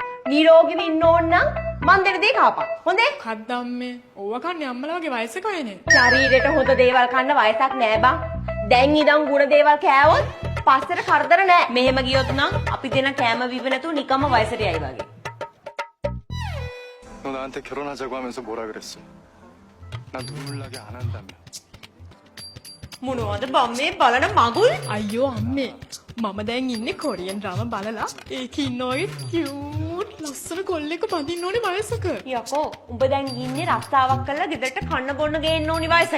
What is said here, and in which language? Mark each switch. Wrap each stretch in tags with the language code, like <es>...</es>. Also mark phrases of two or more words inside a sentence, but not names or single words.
<si>නිරෝගීව ඉන්න ඕන නම් මං දෙන දේ කාපන්. හොඳේ? කද්ද අම්මේ. ඕවා කන්නේ අම්මලා වගේ වයසක අයනේ. ශරීරයට හොඳ දේවල් කන්න වයසක් නෑ බං. දැන් ඉඳන් ගුණ දේවල් කෑවොත් පස්සට කරදර නෑ. මෙහෙම ගියොත් නම් අපි දෙන කෑම විව නැතුව නිකම්ම වයසට යයි වගේ.</si> <ko>너 나한테 결혼하자고 하면서 뭐라 그랬어? 나 눈물 나게 안 한다며.</ko> <si>මොනවද බම්මේ බලන මගුල්? අයියෝ අම්මේ මම දැන් ඉන්නේ</si> <en>Korean drama</en> <si>බලලා ඒකේ ඉන්න ඔය කියුට් ලස්සන කොල්ලෙක් බඳින්න ඕනේ වයසක. යකෝ උඹ දැන් ඉන්නේ රස්සාවක් කරලා ගෙදරට කන්න බොන්න ගේන්න ඕනි වයසක.</si>